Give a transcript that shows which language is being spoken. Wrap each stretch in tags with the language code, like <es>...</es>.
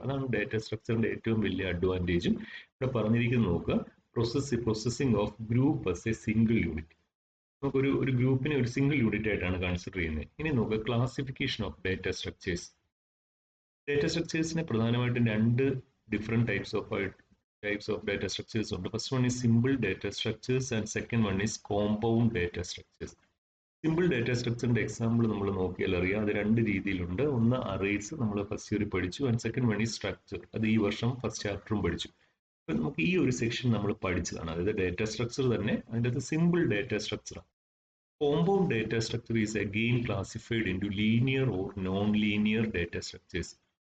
<ml>അതാണ് ഡേറ്റ സ്ട്രക്ചറിന്റെ ഏറ്റവും വലിയ അഡ്വാൻറ്റേജും. ഇവിടെ പറഞ്ഞിരിക്കുന്നത് നോക്കുക,</ml> <en>Processing of group as a single unit.</en> <ml>നമുക്കൊരു ഗ്രൂപ്പിനെ ഒരു സിംഗിൾ യൂണിറ്റ് ആയിട്ടാണ് കൺസിഡർ ചെയ്യുന്നത്. ഇനി നോക്കുക,</ml> <en>Classification of data structures.</en> <ml>Data സ്ട്രക്ചേഴ്സിനെ പ്രധാനമായിട്ടും രണ്ട് different</ml> <en>types of data structures</en> <ml>ഉണ്ട്.</ml> <en>First one is simple data structures and second one is compound data structures.</en> <ml>Simple data സ്ട്രക്ചറിന്റെ example നമ്മൾ നോക്കിയാൽ അറിയാം. അത് രണ്ട് രീതിയിലുണ്ട്. ഒന്ന് അറേസ്, നമ്മൾ ഫസ്റ്റ് ഇയർ പഠിച്ചു.</ml> <en>and second one is structure,</en> <ml>അത് ഈ വർഷം ഫസ്റ്റ് ചാപ്റ്ററും പഠിച്ചു. അപ്പൊ നമുക്ക് ഈ ഒരു സെക്ഷൻ നമ്മൾ പഠിച്ചതാണ്. അതായത് ഡേറ്റ സ്ട്രക്ചർ തന്നെ അതിൻ്റെ അകത്ത് simple data structure.</ml> <en>Compound data structure is again classified into linear or non linear data structures.</en>